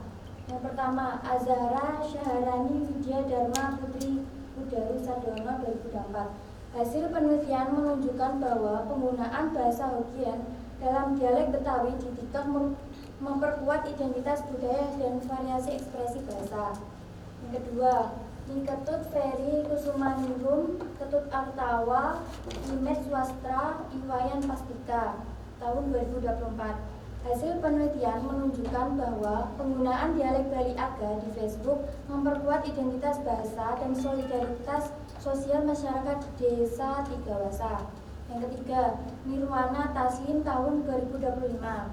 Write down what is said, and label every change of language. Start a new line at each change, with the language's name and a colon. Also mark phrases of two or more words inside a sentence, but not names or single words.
Indonesian: Yang pertama, Azhara Syaharani Widya Dharma Putri Udaru Sadono 2004. Hasil penelitian menunjukkan bahwa penggunaan bahasa Hokkien dalam dialek Betawi di TikTok memperkuat identitas budaya dan variasi ekspresi bahasa. Yang kedua, Ketut Ferry Kusumaningrum, Ketut Artawa, Imet Swastra, Iwayan Pastika, tahun 2024. Hasil penelitian menunjukkan bahwa penggunaan dialek Bali Aga di Facebook memperkuat identitas bahasa dan solidaritas sosial masyarakat desa Tigawasa. Yang ketiga, Nirwana Taslim, tahun 2025.